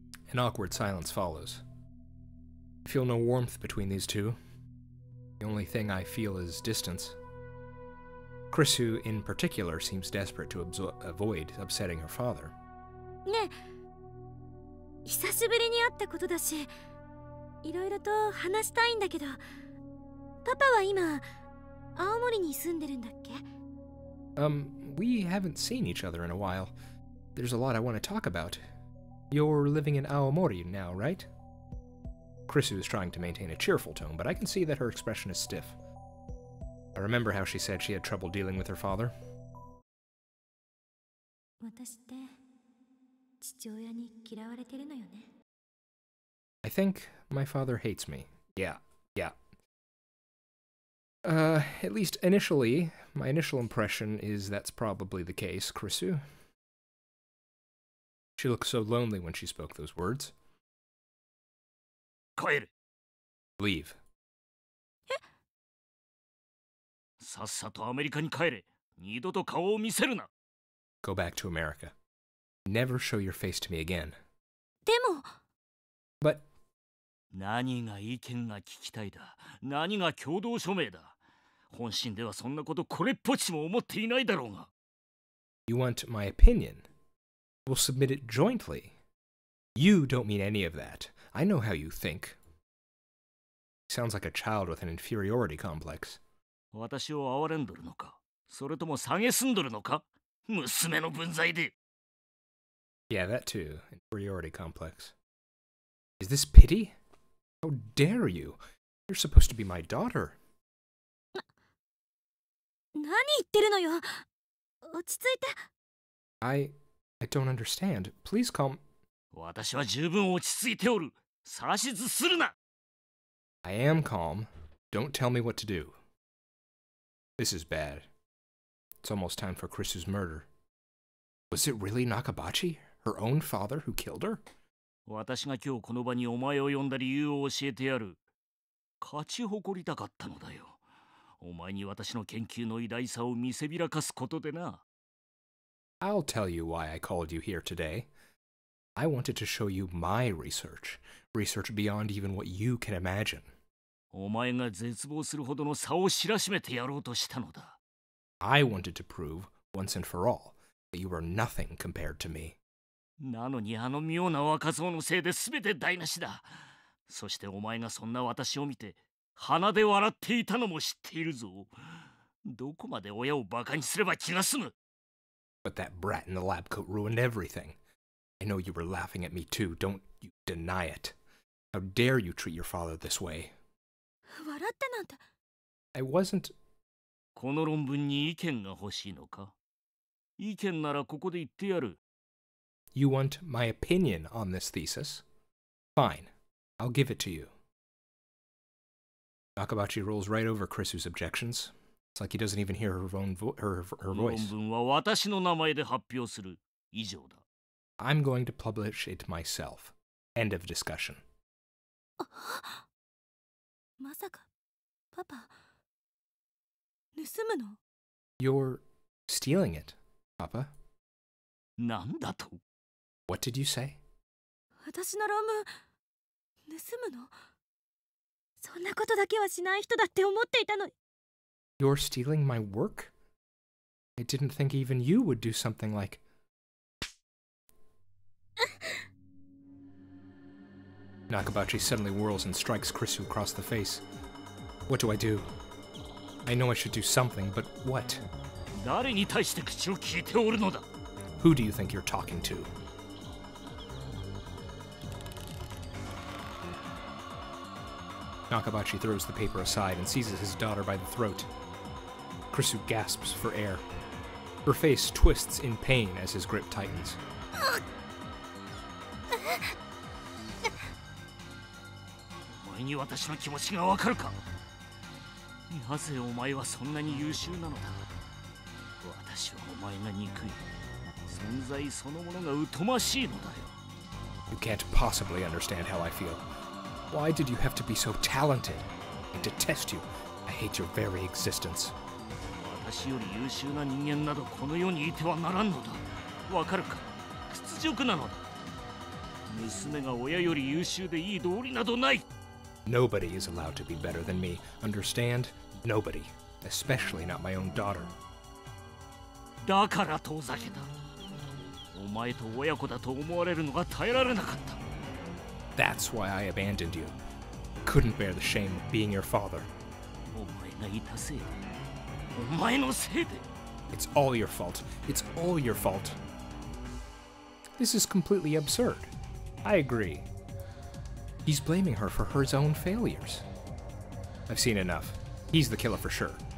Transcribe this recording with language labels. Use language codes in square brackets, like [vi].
[en] An awkward silence follows. I feel no warmth between these two. The only thing I feel is distance. Krisu, in particular, seems desperate to avoid upsetting her father. [ja] ねえ、久しぶりに会ったことだし、いろいろと話したいんだけど、パパは今、青森に住んでるんだっけ？ [en] We haven't seen each other in a while. There's a lot I want to talk about. You're living in Aomori now, right? Krisu is trying to maintain a cheerful tone, but I can see that her expression is stiff. I remember how she said she had trouble dealing with her father. [ja] 私って父親に嫌われてるのよね。 [en] I think my father hates me. Yeah. At least initially, my initial impression is that's probably the case, Krisu. She looked so lonely when she spoke those words. [ja] 帰る。 [en] Leave. [ja] さっさとアメリカに帰れ。二度と顔を見せるな。 [en] Go back to America. Never show your face to me again. [ja] でも、 [en] But [ja] 何が意見が聞きたいだ。何が共同署名だ。本心ではそんなことこれっぽっちも思っていないだろうが。 [en] you want my opinion? We'll submit it jointly. You don't mean any of that. I know how you think. Sounds like a child with an inferiority complex. [ja] 私を憐れんどるのか。それとも蔑んどるのか。娘の分際で。 [en] Yeah, that too. Inferiority complex. Is this pity? How dare you? You're supposed to be my daughter. [ja] 何言ってるのよ。落ち着いて。 [en] I don't understand. Please calm. [ja] 私は十分落ち着いておる。指図するな。 [en] I am calm. Don't tell me what to do. This is bad. It's almost time for Krisu's murder. Was it really Nakabachi, her own father, who killed her? [ja] 私が今日この場にお前を呼んだ理由を教えてやる。勝ち誇りたかったのだよ。お前に私の研究の偉大さを見せびらかすことでな。 [en] I'll tell you why I called you here today. I wanted to show you my research. Research beyond even what you can imagine. [ja] お前が絶望するほどの差を知らしめてやろうとしたのだ。 [en] I wanted to prove, once and for all, that you were nothing compared to me. [ja] なのにあの妙な若造のせいで全て台無しだ。そしてお前がそんな私を見て鼻で笑っていたのも知っているぞ。どこまで親をバカにすれば気が済む。 [en] But that brat in the lab coat ruined everything. I know you were laughing at me too. Don't you deny it. How dare you treat your father this way? [ja] 笑ってなんて。 [en] I wasn't... [ja] この論文に意見が欲しいのか？意見ならここで言ってやる。 [en] You want my opinion on this thesis? Fine. I'll give it to you. Nakabachi rolls right over Krisu's objections. It's like he doesn't even hear her own her voice. [ja] 論文は私の名前で発表する。以上だ。 [en] I'm going to publish it myself. End of discussion. [ja] まさか、パパ、盗むの？ [en] You're stealing it, Papa. [ja] なんだと？ [en] What did you say? [ja] 私の論文、盗むの？そんなことだけはしない人だって思っていたのに。 [en] You're stealing my work? I didn't think even you would do something like... Nakabachi suddenly whirls and strikes Krisu across the face. What do I do? I know I should do something, but what? [ja] 誰に対して口を聞いておるのだ？ [en] Who do you think you're talking to? Nakabachi throws the paper aside and seizes his daughter by the throat. Krisu gasps for air. Her face twists in pain as his grip tightens. [ja] お前に私の気持ちがわかるか？なぜお前はそんなに優秀なのだ？私はお前が憎い。存在そのものが疎ましいのだよ。 [en] You can't possibly understand how I feel. Why did you have to be so talented? I detest you. I hate your very existence. [ja] 私より優秀な人間などこの世にいてはならんのだ。わかるか？屈辱なのだ。娘が親より優秀でいい道理などない。 [en] Nobody is allowed to be better than me. Understand? Nobody. Especially not my own daughter. [ja] だから遠ざけた。お前と親子だと思われるのが耐えられなかった。 [en] That's why I abandoned you. Couldn't bear the shame of being your father. [ja] お前がいたせいで。お前のせいで。 [en] It's all your fault. It's all your fault. This is completely absurd. I agree. He's blaming her for her own failures. I've seen enough. He's the killer for sure.